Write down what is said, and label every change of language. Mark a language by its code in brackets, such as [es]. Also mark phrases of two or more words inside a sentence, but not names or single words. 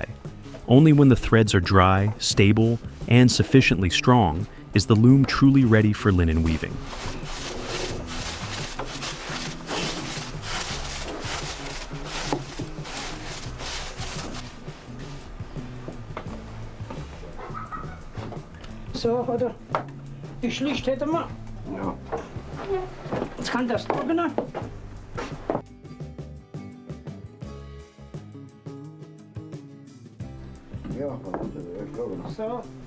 [en] Only when the threads are dry, stable, and sufficiently strong is the loom truly ready for linen weaving. So, [de] oder? Geschlicht hätten wir. Ja. Jetzt kann das trocknen. [nl] Ja, maar goed, dat is ook nog. So.